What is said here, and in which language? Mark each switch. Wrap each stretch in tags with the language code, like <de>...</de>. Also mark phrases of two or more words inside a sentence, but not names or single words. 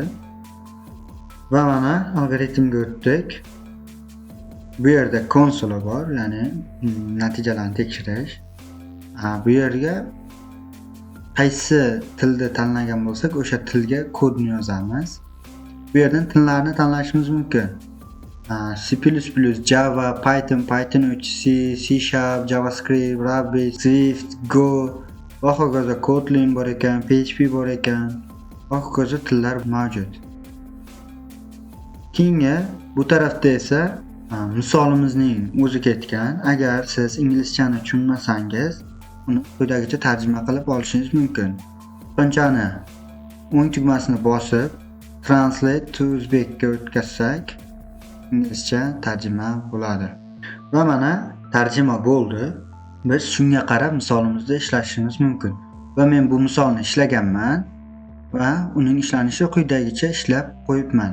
<uz>Va mana algoritmga o'tdik. Bu yerda konsola bor, ya'ni natijalarni tekshirish. Bu yerga qaysi tilda tanlagan bo'lsak, o'sha tilga kodni yozamiz. Bu yerdan tillarni tanlashimiz mumkin. C++, Java, Python, Python 3, C, C#, JavaScript, Ruby, Swift, Go va hokazo Kotlin bor ekan, PHP bor ekan va hokazo tillar mavjud. Keyingi bu tarafda esa misolimizning o'zi ketgan. Agar siz inglizchani tushunmasangiz, uni quyidagicha tarjima qilib olishingiz mumkin. Qanchani o'ng tugmasini bosib</uz> <en>translate to Uzbek</en> <uz>ga o'tkazsak inglizcha tarjima bo'ladi. Va mana tarjima bo'ldi. Biz shunga qarab misolimizda ishlashimiz mumkin. Va men bu misolni ishlaganman va uning ishlanishi quyidagicha ishlab qo'yibman.</uz>